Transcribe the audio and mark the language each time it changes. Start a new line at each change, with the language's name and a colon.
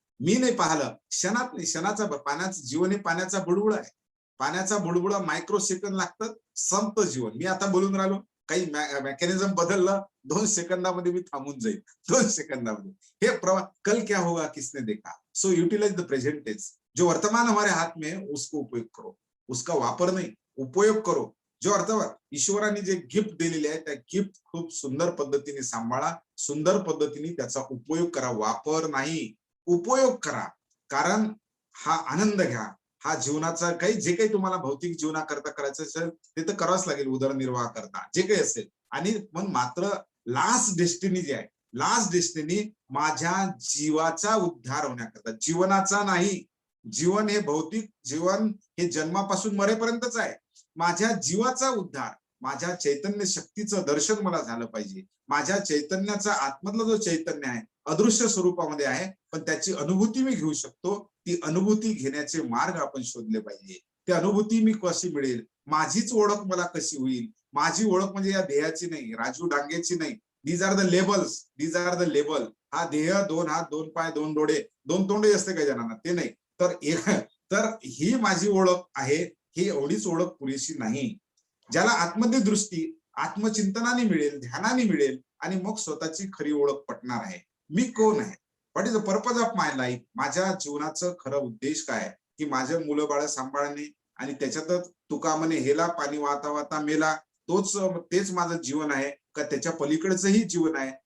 Marathi: मी नाही पाहिलं, क्षणात नाही, क्षणाचा पाण्याचं जीवन हे पाण्याचा बुडबुडा आहे. पाण्याचा बुडबुडा मायक्रो सेकंद लागतात, संपतं जीवन. मी आता बोलून राहिलो, काही मेकॅनिझम बदललं, 2 सेकंदामध्ये मी थांबून जाईल, 2 सेकंदामध्ये. हे प्रवास
Hindi: कल क्या होगा किसने देखा.
English: So utilize the present tense.
Hindi: जो वर्तमान हमारे हाथ में है उसको उपयोग करो, उसका वापर नहीं उपयोग करो.
Marathi: जो अर्थात ईश्वराने जे गिफ्ट दिलेले आहे त्या गिफ्ट खूप सुंदर पद्धतीने सांभाळा, सुंदर पद्धतीने त्याचा उपयोग करा. वापर नाही, उपयोग करा. कारण हा आनंद घ्या. हा जीवनाचा जे काही तुम्हाला भौतिक जीवनाकरता करायचं असेल ते तर करावंच लागेल, उदरनिर्वाह करता जे काही असेल. आणि पण मात्र लास्ट डेस्टिनी जी आहे, लास्ट डेस्टिनी माझ्या जीवाचा उद्धार होण्याकरता, जीवनाचा नाही. जीवन हे भौतिक जीवन हे जन्मापासून मरेपर्यंतच आहे. माझ्या जीवाचा उद्धार, माझ्या चैतन्य शक्तीचं दर्शन मला झालं पाहिजे. माझ्या चैतन्याचा आतमधला जो चैतन्य आहे अदृश्य स्वरूपामध्ये आहे, पण त्याची अनुभूती मी घेऊ शकतो. ती अनुभूती घेण्याचे मार्ग आपण शोधले पाहिजे. ती अनुभूती मी कशी मिळेल, माझीच ओळख मला कशी होईल. माझी ओळख म्हणजे या देहाची नाही, राजू डांगेची नाही.
English: These are the labels, these are the label.
Marathi: हा देह 2 हात 2 पाय 2 डोळे 2 तोंडे असते काही जणांना, ते नाही. तर ही माझी ओळख आहे. ही एवढीच ओळख पुरेशी नाही. ज्याला आत्मदे दृष्टी आत्मचिंतनाने मिळेल, ध्यानाने मिळेल आणि मग स्वतःची खरी ओळख पटणार आहे. मी कोण आहे,
English: What is the purpose of my life.
Marathi: माझ्या जीवनाचं खरं उद्देश काय आहे की माझे मुलं बाळ सांभाळणे आणि त्याच्यातच तुका म्हणे हेला पाणी वाहता वाहता मेला, तेच माझं जीवन आहे का त्याच्या पलीकडचंही जीवन आहे.